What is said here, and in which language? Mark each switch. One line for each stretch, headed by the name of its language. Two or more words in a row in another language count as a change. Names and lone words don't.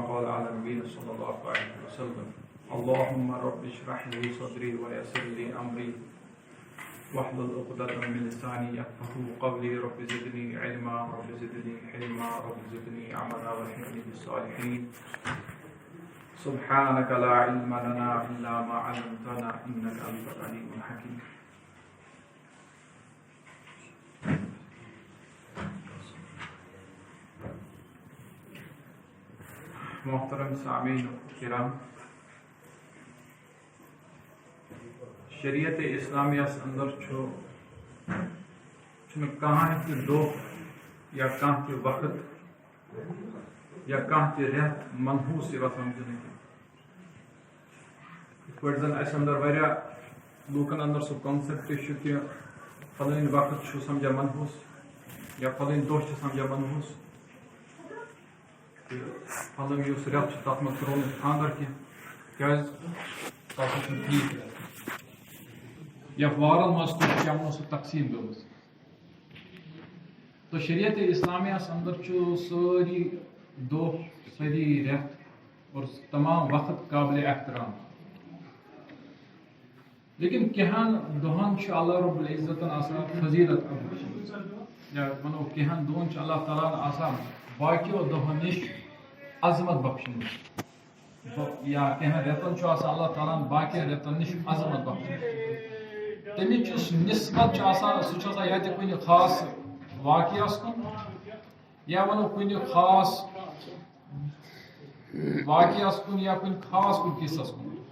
Arabic: قال على النبي صلى الله عليه وسلم اللهم رب اشرح لي صدري ويسر لي أمري واحلل عقدة من لساني يفقهوا قولي رب زدني علما رب زدني حلما رب زدني عملا والحقني بالصالحين سبحانك لا علم لنا إلا ما علمتنا إنك أنت العليم الحكيم.
Kashmiri: محترم سامعین کرام، شریعت اسلامیہ اندر کہاں تہ دہ یا کانٛہہ تہ وقت یا کانٛہہ تہ رٮ۪تھ منحوس یوان سمجھنہٕ یِتھ پٲٹھۍ زن اسہِ اندر واریاہ لوٗکن اندر سُہ کانسیپٹ چھُ کہِ فلٲنۍ وقت چھُ سمجھان منحوس یا فلٲنۍ دۄہ چھِ سمجھان منحوس پھلٲنۍ یُس رٮ۪تھ چھُ تتھ منٛز کرو نہٕ خانٛدر کینٛہہ کیٛازِ تتھ چھُنہٕ ٹھیٖک یا وارن منٛز کُس چمنو سُہ تقسیٖم گٔمٕژ تو شریعت اسلامیہ اندر چھُ سٲری دۄہ سٲری رٮ۪تھ اور تمام وقت قابل احترام، لیکن کینٛہن دۄہن چھُ اللہ رب العزتن آسان فضیلت یا ونو کینٛہن دۄہن چھُ اللہ تعالیٰ ہن آسان باقیو دۄہو نِش عظمت بخشمٕژ یا کینٛہن رٮ۪تن چھُ آسان اللہ تعالیٰ ہن باقین رٮ۪تن نِش عظمت بخشمٕژ، تمِچ یُس نسبت چھُ آسان سُہ چھُ آسان یا تہِ کُنہِ خاص واقعس کُن یا ونو کُنہِ خاص واقعس کُن یا کُنہِ خاص کُنہِ قصس کُن.